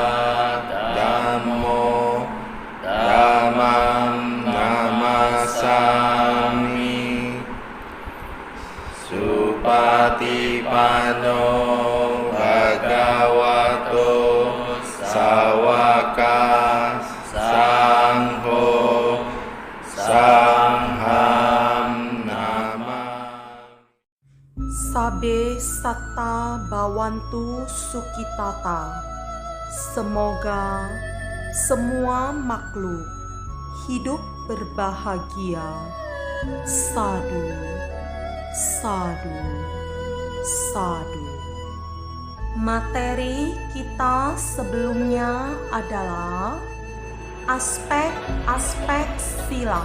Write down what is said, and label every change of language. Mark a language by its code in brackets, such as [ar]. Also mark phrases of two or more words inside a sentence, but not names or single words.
[pi] Dhammo Dhammam Namasami Supatipanno Bhagavato Sawaka Sangho Sangham Nama. Sabe Satta Bhawantu Sukhitata. [id] Semoga semua makhluk hidup berbahagia. [pi] Sadu, sadu, sadu. [id] Materi kita sebelumnya adalah aspek-aspek sila.